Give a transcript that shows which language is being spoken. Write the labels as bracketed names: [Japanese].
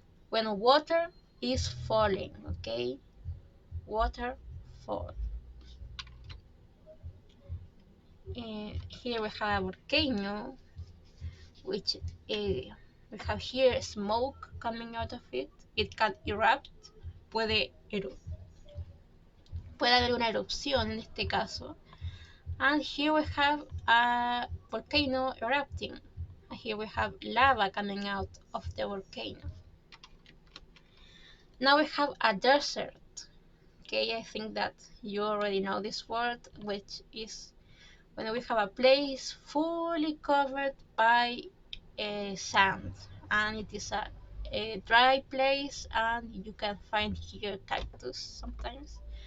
[English] When water is falling, okay? Waterfall. Here we have a volcano, which we have here smoke coming out of it. It can erupt. [Spanish] Puede haber una erupción en este caso. [English] And here we have a volcano erupting. And here we have lava coming out of the volcano. Now we have a desert. Okay, I think that you already know this word, which is when we have a place fully covered by sand, and it is a dry place, and you can find here cactus sometimes.